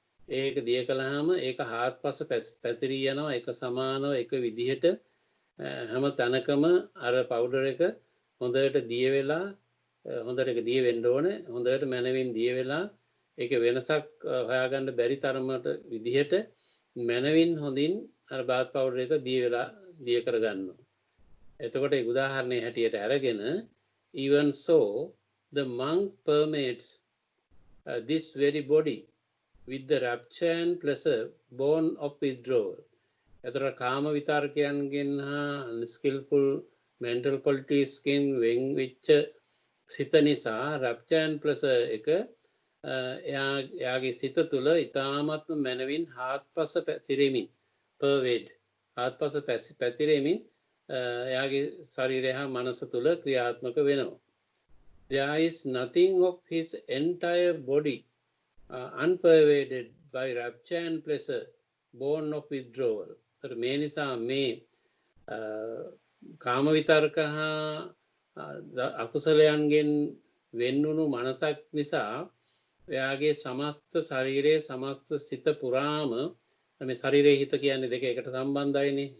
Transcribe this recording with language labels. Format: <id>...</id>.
<si>ඒක දිය කළාම ඒක හාත්පස පැතිරී යනවා, ඒක සමානව එක විදිහට හැම තැනකම අර පවුඩර් එක හොඳට දිය වෙලා, හොඳට ඒක දිය වෙන්න ඕනේ, හොඳට මනවින් දිය වෙලා ඒක වෙනසක් හොයාගන්න බැරි තරමට විදිහට මනවින් හොඳින් අර බාත් පවුඩර් එක දිය කරගන්නවා. එතකොට ඒ උදාහරණයේ හැටියට අරගෙන</si> <en>even so the monk permeates this very body with the rapture and pleasure born of withdrawal.</en> <si>එතකොට කාම විතර්කයන්ගෙන් හා</si> <en>unskillful mental qualities</en> <si>කින් වෙන් වෙච්ච සිත නිසා</si> <en>rapture and pleasure</en> <si>එක එයාගේ සිත තුළ ඉතාමත්ම මනවින් හාත්පස පැතිරෙමින් pervade, හාත්පස පැතිරෙමින් එයාගේ ශරීරය හා මනස තුළ ක්‍රියාත්මක වෙනවා.</si> <en>There is nothing of his entire body unpervaded by rapture and pleasure born of withdrawal.</en> <si>ඒතර මේ නිසා මේ කාම විතර්ක හා අකුසලයන්ගෙන් වෙන්වුණු මනසක් නිසා එයාගේ සමස්ත ශරීරයේ සමස්ත සිත පුරාම මේ ශරීරයේ හිත කියන්නේ දෙක එකට සම්බන්ධයිනේ.</si>